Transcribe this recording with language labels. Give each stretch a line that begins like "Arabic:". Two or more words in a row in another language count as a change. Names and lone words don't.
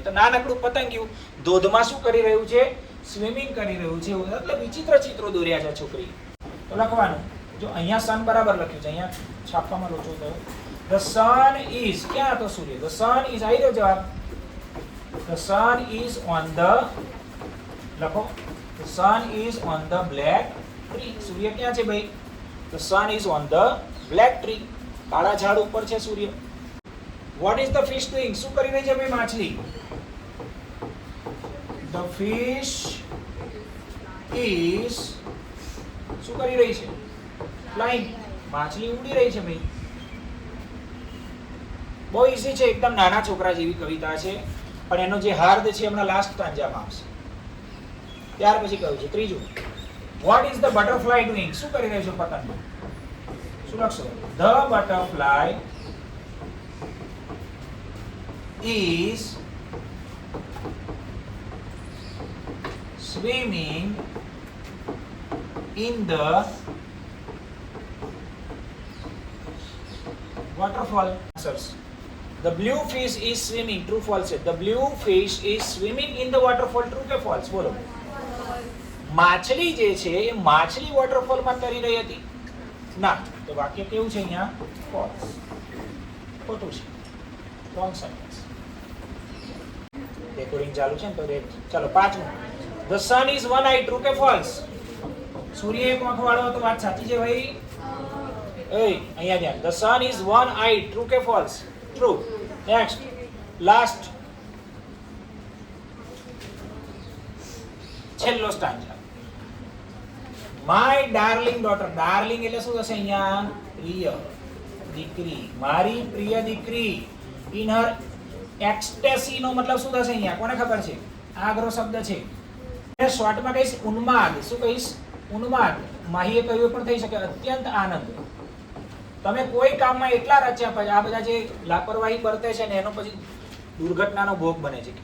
Gujarati: તો નાનકડું પતંગિયું ધોધમાં શું કરી રહ્યું છે? સ્વિમિંગ કરી રહ્યું છે. એટલે વિચિત્ર ચિત્રો દોર્યા છે છોકરી. તો લખવાનું, જો અહીંયા સન બરાબર લખ્યું છે, અહીંયા છાપવામાં લોચો થયો.
English: the sun is,
Gujarati: ક્યાં હતો સૂર્ય?
English: the sun is,
Gujarati: આવી રહ્યો જવાબ.
English: The sun is on the
Gujarati: લખો
English: The sun is on the black tree.
Gujarati: સૂર્ય ક્યાં છે ભાઈ?
English: The sun is on the black tree.
Gujarati: કાળા ઝાડ ઉપર છે સૂર્ય.
English: What is the fish doing?
Gujarati: શું કરી રહી છે ભાઈ માછલી?
English: The fish is
Gujarati: શું કરી રહી છે?
English: Flying.
Gujarati: માછલી ઉડી રહી છે ભાઈ. બહુ ઈઝી છે, એકદમ નાના છોકરા જેવી કવિતા છે, પણ એનો જે હાર્દ છે હમણાં લાસ્ટ સ્ટાન્જામાં આવશે. ત્યાર પછી કહ્યું છે ત્રીજું,
English: what is the butterfly doing?
Gujarati: શું કરી રહ્યો છે પતંગ? શું લખશો?
English: the butterfly is swimming in the waterfall. Answers. The blue fish is swimming. True, false. The blue fish is swimming in the waterfall. True કે false?
Gujarati: બોલો. માછલી જે છે એ માછલી વોટરફોલમાં તરી રહી હતી? ના. તો વાક્ય કેવું છે અહીંયા? ફોલ્સ. ખોટું છે.
English: wrong sentence.
Gujarati: રેકોર્ડિંગ ચાલુ છે ને તો ચાલો પાંચમું.
English: The sun is one eye. True કે false?
Gujarati: સૂર્ય એક આંખ વાળો હતો, વાત સાચી છે ભાઈ? અહીંયા ધ્યાન.
English: The sun is one eye. True કે false? True. Next. Last.
Gujarati: છેલ્લો સ્ટાન્જા.
English: My darling daughter. Darling
Gujarati: એટલે શું થશે અહીંયા? પ્રિય દીકરી. મારી પ્રિય દીકરી.
English: In her ecstasy
Gujarati: નો મતલબ શું થશે અહીંયા? કોને ખબર છે? આગરો શબ્દ છે. શોર્ટમાં કહીશ ઉન્માદ. શું કહીશ? ઉન્માદ. માહીએ કહ્યું પણ થઈ શકે. અત્યંત આનંદ. તમે કોઈ કામમાં એટલા રચ્યા પછી આ બધા જે લાપરવાહી વર્તે છે ને એનો પછી દુર્ઘટનાનો ભોગ બને છે.